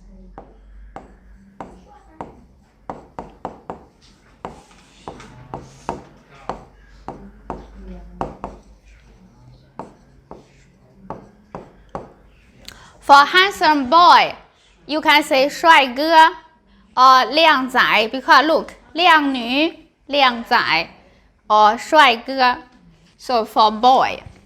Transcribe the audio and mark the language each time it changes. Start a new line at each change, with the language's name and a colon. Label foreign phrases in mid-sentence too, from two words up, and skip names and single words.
English: For handsome boy, you can say 帅哥 or 靓仔 because look,
Cantonese: 靓女, 靓仔 or 帅哥.
English: So for boy.